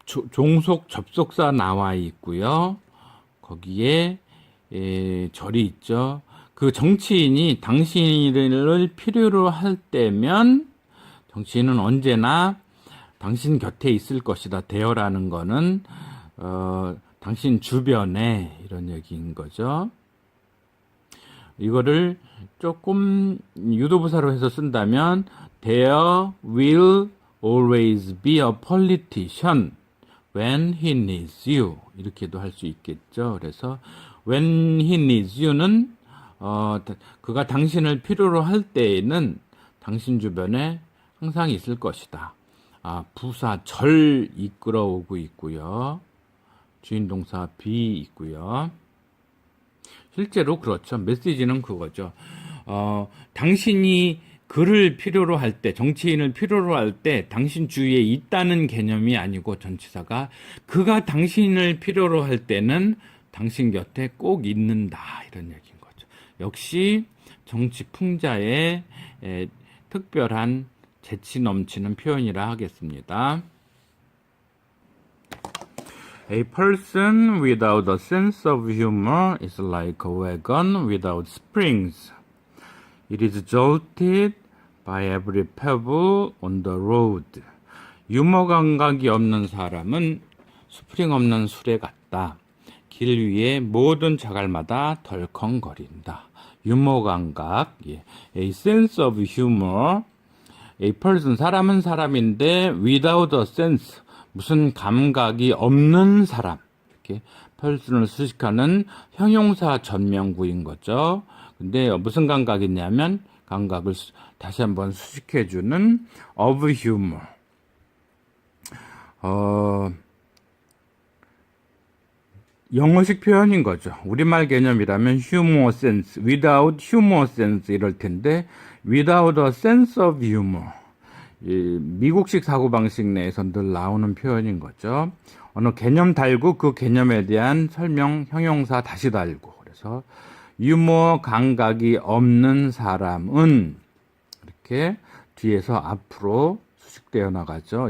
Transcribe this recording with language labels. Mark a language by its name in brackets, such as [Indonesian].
[Korean] 종속 접속사 나와 있고요. 거기에 절이 있죠. 그 정치인이 당신을 필요로 할 때면 정치인은 언제나 당신 곁에 있을 것이다. 대여라는 거는 당신 주변에 이런 얘기인 거죠. 이거를 조금 유도부사로 해서 쓴다면 [English] There will always be a politician when he needs you [Korean] 이렇게도 할 수 있겠죠. 그래서 [English] when he needs you [Korean] 는 그가 당신을 필요로 할 때에는 당신 주변에 항상 있을 것이다. 부사 절 이끌어오고 있고요. 주인 동사 be 있고요. 실제로 그렇죠. 메시지는 그거죠. 당신이 그를 필요로 할 때, 정치인을 필요로 할 때 당신 주위에 있다는 개념이 아니고 전치사가 그가 당신을 필요로 할 때는 당신 곁에 꼭 있는다 이런 얘기인 거죠. 역시 정치 풍자의 특별한 재치 넘치는 표현이라 하겠습니다. [English] A person without a sense of humor is like a wagon without springs. It is jolted by every pebble on the road. [Korean] 유머 감각이 없는 사람은 스프링 없는 수레 같다. 길 위에 모든 자갈마다 덜컹거린다. 유머 감각, [English] A sense of humor. [Korean] A person, 사람은 사람인데 [English] without a sense, [Korean] 무슨 감각이 없는 사람. 이렇게 person을 수식하는 형용사 전명구인 거죠. 근데 무슨 감각이 있냐면 감각을 다시 한번 수식해주는 [English] of humor. [Korean] 영어식 표현인 거죠. 우리말 개념이라면 humor sense, [English] without humor sense [Korean] 이럴 텐데 [English] without a sense of humor. [Korean] 미국식 사고방식 내에서 늘 나오는 표현인 거죠. 어느 개념 달고 그 개념에 대한 설명, 형용사 다시 달고. 그래서 유머 감각이 없는 사람은 이렇게 뒤에서 앞으로 수식되어 나가죠.